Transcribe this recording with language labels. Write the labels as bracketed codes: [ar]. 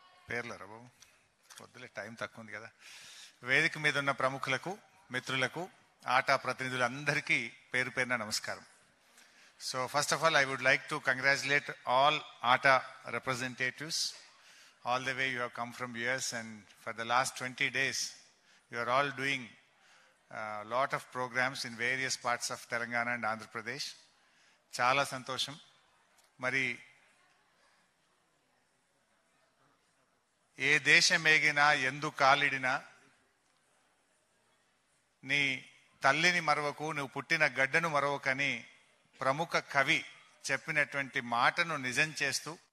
[te] పేర్లరా బాబు, వద్దులే, టైం తక్కువ ఉంది కదా. వేదిక మీద ఉన్న ప్రముఖులకు, మిత్రులకు, ఆటా ప్రతినిధులందరికీ పేరు పేరున నమస్కారం. [en] So first of all, I would like to congratulate all ATA representatives. All the way you have come from US, and for the last 20 days, you are all doing a lot of programs in various parts of Telangana and Andhra Pradesh. [te] Chala santosham. Mari ఏ దేశమేగినా ఎందు కాలిడినా నీ తల్లిని మరవకు, నువ్వు పుట్టిన గడ్డను మరవకని ప్రముఖ కవి చెప్పినటువంటి మాటను నిజం చేస్తూ,